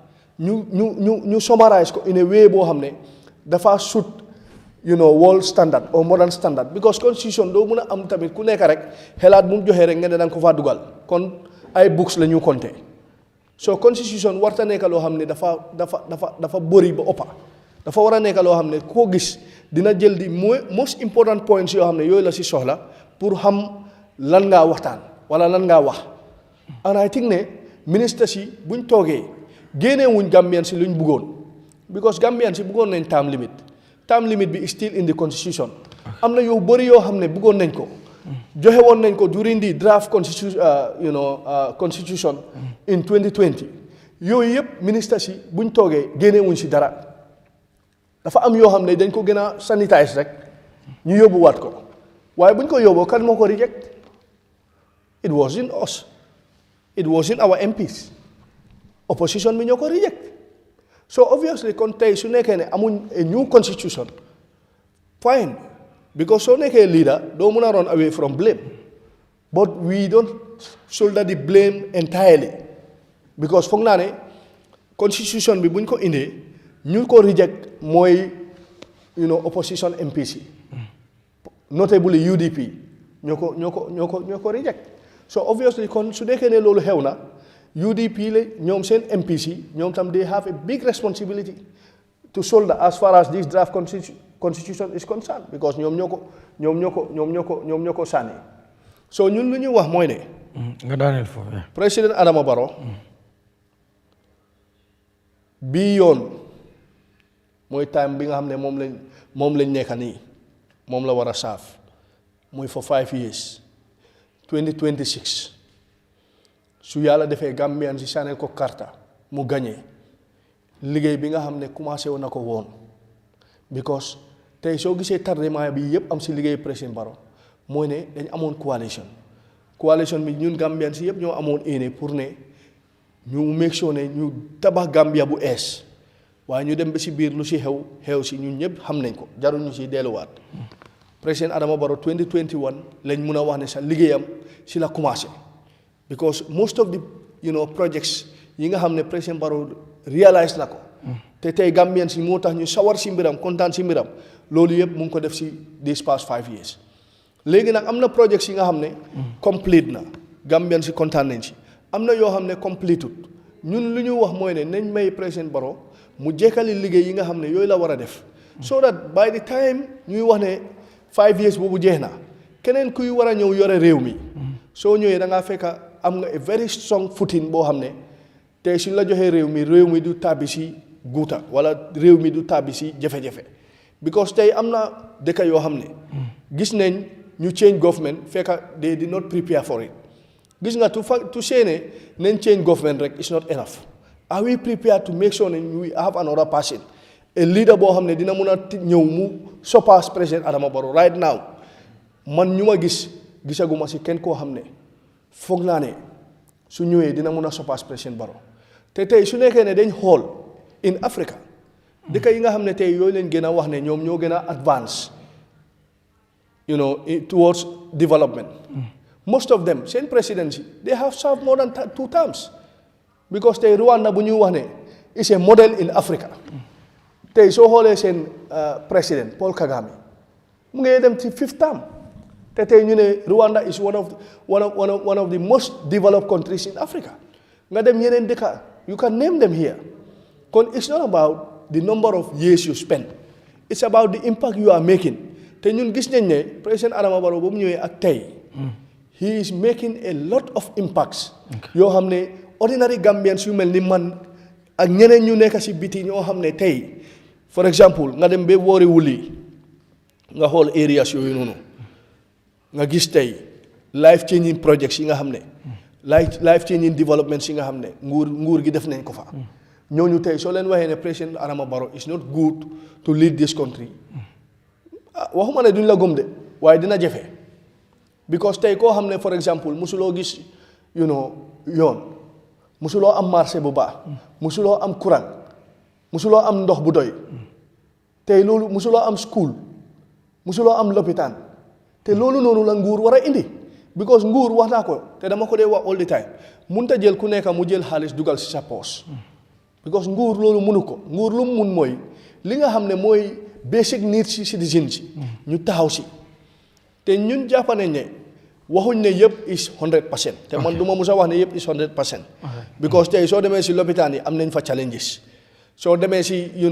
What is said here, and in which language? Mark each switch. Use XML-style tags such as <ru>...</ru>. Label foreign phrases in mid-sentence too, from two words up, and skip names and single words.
<wo>ñu summarize ko</wo> <en>in a way</en> <wo>boo xam ne dafa</wo> <en>suit world standard or modern standard because constitution</en> <wo>doo mën a am tamit ku nekk rek xelaat bu mu joxee rek nga ne danga ko faa dugal kon ay books la ñu compter</wo> <en>so constitution</en> <wo>warta nekk loo xam ne dafa bëri ba ëppa dafa war a nekk loo xam ne koo gis dina jël di</wo> <en>most important points</en> <wo>yoo xam ne yooyu la si soxla pour xam lan ngaa waxtaan wala lan ngaa wax</wo> <en>and I think</en> <wo>ne ministre si buñ toogee génnee wuñ Gambian si luñ bëggoon because Gambian si bëggoon nañ</wo> <en>term limit</en> <wo>bi</wo> <en>is still in the constitution</en> <wo>am na yow bëri yoo xam ne bëggoon nañ ko joxe woon nañ ko</wo> <en>during the draft constitution in 2020</en> <wo>yooyu yëpp ministre si buñ toogee génnee wuñ si dara dafa am yoo xam ne dañ ko gën a sanitize rek ñu yóbbuwaat ko waaye buñ ko yóbboo kan moo ko reject</wo> <en>it wasn't us it wasn't our MPs opposition</en> <wo>bi ñoo ko reject</wo> <en>so obviously</en> <wo>kon tey su nekkee ne amuñ</wo> <en>a new constitution fine because</en> <wo>soo nekkee leader doo mën a</wo> <en>run away from blame but we don't shoulder the blame entirely because</en> <wo>foog naa ne constitution bi buñ ko indee ñu ko reject mooy</wo> <en>opposition MPs</en> <wo>notably UDP ñoo ko reject</wo> <en>so obviously</en> <wo>kon su nekkee ne loolu xew na UDP la ñoom seen MPC ñoom tam</wo> <en>they have a big responsibility to shoulder as far as this draft constitution is concerned because</en> <wo>ñoom ñoo ko sànni so ñun lu ñuy wax mooy ne nga daaneel foofu président Adama Barrow bii yoon mooy time bi nga xam ne moom lañ nekk nii moom la war a saaf muy for 5 years 2026 su yàlla defee Gambian si sànneel ko karta mu gañee liggéey bi nga xam ne commencé woon na ko woon because tey soo gisee tardement bi yëpp am si liggéey président Barrow mooy ne dañ amoon coalition bi ñun Gambian si yëpp ñoo amoon éene pour ne ñu</wo> <en>make sure</en> <wo>ne ñu tabax Gambia bu ees waaye ñu dem ba si biir lu si xew si ñun ñëpp xam nañ ko jarul ñu si delluwaat président Adama Barrow 2021 lañ mun a wax ne sax liggéeyam si la commencé because</wo> <en>most of the projects</en> <wo>yi nga xam ne président Barrow réalise na ko te tey Gambian si moo tax ñu sawar si mbiram kontaan si mbiram loolu yëpp mu ngi ko def si</wo> <en>these past 5 years</en> <wo>léegi nag am na projects yi nga xam ne complete na Gambian si kontaan nañ si am na yoo xam ne completed ñun lu ñu wax mooy ne nañ may président Barrow mu jekkali liggéey yi nga xam ne yooyu la war a def</wo> <en>so that by the time</en> <wo>ñuy wax ne 5 years boobu jeex na keneen kuy war a ñëw yore réew mi soo ñëwee da ngaa fekk am nga</wo> <en>a very strong footing</en> <wo>boo xam ne tey suñ la joxee réew mi du tàbbi si guuta wala réew mi du tàbbi si jafe-jafe because tey am na dëkk yoo xam ne gis nañ ñu</wo> <en>change government</en> <wo>fekk</wo> <en>they did not prepare for it</en> <wo>gis nga</wo> <en>to say</en> <wo>ne nañ</wo> <en>change government</en> <wo>rek</wo> <en>is not enough are we prepared to make sure</en> <wo>ne</wo> <en>we have another person a leader</en> <wo>boo xam ne dina mun a ñëw mu surpass président Adama Barrow</wo> <en>right now</en> <wo>man ñu ma gisaguma si kenn koo xam ne foog naa ne su ñëwee dina mun a surpass président Barrow te tey su nekkee ne dañ xool</wo> <en>in Africa</en> <wo>dëkk yi nga xam ne tey yooyu leen gën a wax ne ñoom ñoo gën a advance</wo> <en>towards development most of them</en> <wo>seen presidency</wo> <en>they have served more than 2 terms because</en> <wo>tey Rwanda bu ñuy wax ne</wo> <en>is a model in Africa</en> <wo>tey soo xoolee seen président Paul Kagame mu ngi dem ci</wo> <en>5th term</en> <wo>te tey ñu ne Rwanda</wo> <en>is one of the most developed countries in Africa</en> <wo>nga dem yeneen dëkk</wo> <en>you can name them here</en> <wo>kon</wo> <en>it's not about the number of years you spend it's about the impact you are making</en> <wo>te ñun gis nañ ne président Adama Barrow ba mu ñëwee ak tey</wo> <en>he is making a lot of impacts</en> <wo>yoo xam ne</wo> <en>ordinary Gambians</en> <wo>yu mel ni man ak ñeneen ñu nekk si biti ñoo xam ne tey</wo> <en>for example</en> <wo>nga dem ba woori wuli nga xool areas yooyu noonu nga gis tey</wo> <en>life changing projects</en> <wo>yi nga xam ne</wo> <en>life changing developments</en> <wo>yi nga xam ne nguur gi def nañ ko fa ñooñu tey soo leen waxee ne président Adama Barrow</wo> <en>is not good to lead this country</en> <wo>waxuma ne duñ la gëm de waaye dina jafe because tey koo xam ne</wo> <en>for example</en> <wo>musuloo gis yoon musuloo am marché bu baax musuloo am courant musuloo am ndox bu doy tey loolu musuloo am school musuloo am lopitaan te loolu noonu la nguur war a indi because nguur wax naa ko te dama ko dee wax</wo> <en>all the time</en> <wo>munta jël ku nekk mu jël xaalis dugal si sa poos because nguur loolu munu ko nguur lu mu mun mooy li nga xam ne mooy</wo> <en>basic needs</en> <wo>si citizen si ñu taxaw si te ñun jàpp nañ ne waxuñ ne yëpp is 100% te man du ma mus a wax ne yëpp is 100% because tey soo demee si lopitaan yi am nañ fa challenges soo demee si</wo>